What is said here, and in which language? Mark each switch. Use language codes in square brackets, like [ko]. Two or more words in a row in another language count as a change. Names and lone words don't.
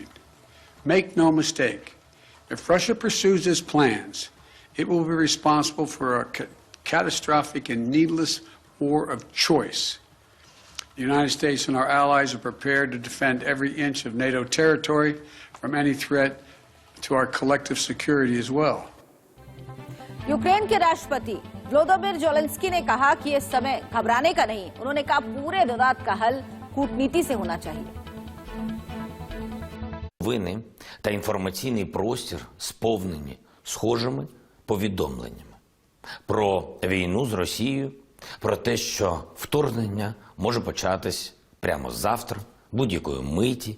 [en] Make no mistake, if Russia pursues its plans, it will be responsible for a catastrophic and needless war of choice. The United States and our allies are prepared to defend every inch of NATO territory from any threat to our collective security as well. [hi] यूक्रेन के राष्ट्रपति व्लादिमीर ज़ेलेंस्की ने कहा कि यह समय घबराने का नहीं। उन्होंने कहा पूरे विवाद का हल कूटनीति से होना चाहिए। [uk] Новини та інформаційний простір сповнені схожими повідомленнями про війну з Росією, про те, що вторгнення може початись прямо завтра, будь-якої миті.